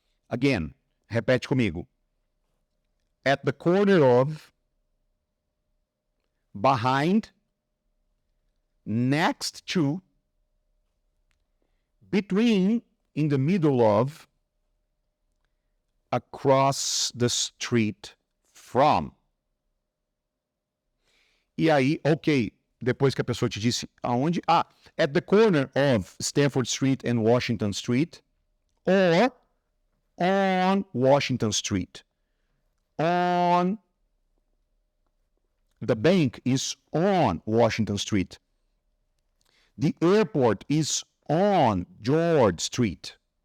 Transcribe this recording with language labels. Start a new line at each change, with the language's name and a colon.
English: Again,
Portuguese: repete comigo.
English: At the corner of, behind, next to, between, in the middle of, across the street from.
Portuguese: E aí, ok, depois que a pessoa te disse aonde?
English: Ah, at the corner of Stanford Street and Washington Street, or on Washington Street. On, the bank is on Washington Street. The airport is on George Street.